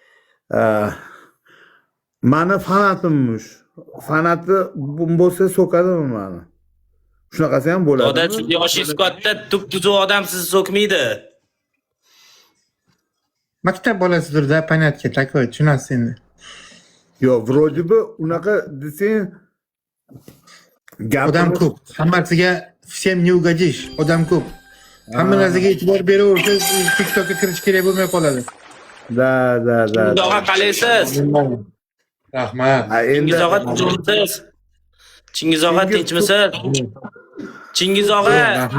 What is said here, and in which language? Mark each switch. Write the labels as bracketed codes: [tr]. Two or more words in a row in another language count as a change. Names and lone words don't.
[uz] Mani fanatimmish. Fanati bo'lsa so'kadimi mani? Shunaqasi ham bo'ladi. Odat yoshingiz katta, tup-tuzuq odam sizni so'kmaydi. Maktab bolasidir-da, [ru] понятки такой, [uz] tushunasiz endi. Yo, [ru] вроде бы [uz] unaqa desang Odam ko'p. Hammasiga [ru] всем не угодишь. [uz] Odam ko'p. Hamma narsaga e'tibor beraversangiz, TikTokka kirish kerak bo'lmay qoladi. Da. Chingiz og'a qalaysiz? Rahmat. Chingiz og'a tinchmisiz? Chingiz og'a tinchmisiz? Chingiz og'a, Rahmat.